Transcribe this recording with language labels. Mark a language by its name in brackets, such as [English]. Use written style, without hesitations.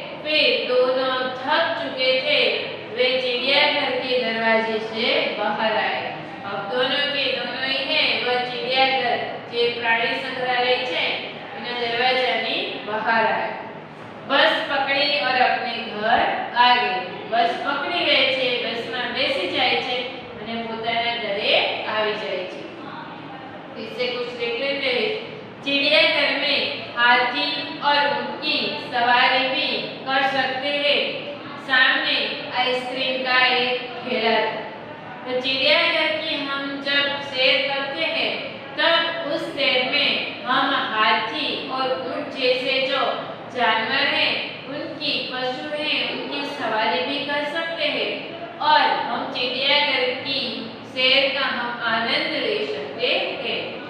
[Hindi] फिर दोनों थक चुके थे। वे चिड़ियाघर के दरवाजे से बाहर आए। अब दोनों के दोनों ही है वह चिड़ियाघर [Gujarati] જે પ્રાણી સંગ્રહાલય છે એના દરવાજાની બહાર આए। [Hindi] बस पकड़ी और अपने घर आ गए। बस पकड़ी [Gujarati] લે છે, બસમાં બેસી જાય છે અને પોતાના ઘરે આવી જાય છે। [Hindi] इससे कुछ देख लेते हैं। चिड़ियाघर में हाथी और ऊंट की सवारी भी कर सकते हैं। सामने आइसक्रीम का एक ठेला था। तो चिड़ियाघर की हम जब सैर करते हैं तब उस सैर में हम हाथी और ऊंट जैसे जो जानवर हैं, उनकी पशु हैं, उनकी सवारी भी कर सकते हैं और हम चिड़ियाघर की सैर का हम आनंद ले सकते हैं।